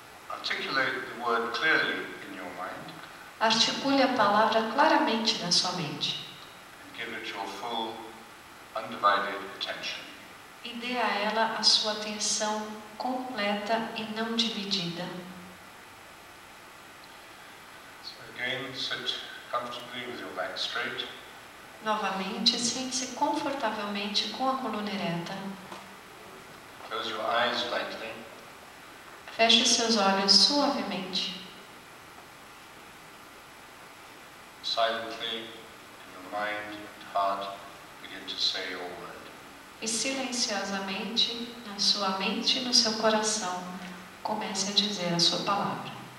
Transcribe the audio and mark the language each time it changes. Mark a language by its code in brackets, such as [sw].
[en] Articulate the word clearly in your mind [pt] Articule a palavra claramente na sua mente [en] and give it your full, undivided attention. [pt] e dê a ela a sua atenção completa e não dividida. [en] So again, sit comfortably with your back straight. [pt] Novamente, sente-se confortavelmente com a coluna ereta. [en] Close your eyes lightly. [pt] Feche seus olhos suavemente. [en] Silently, in your mind and heart, begin to say your word. [pt] E silenciosamente, na sua mente e no seu coração, comece a dizer a sua palavra.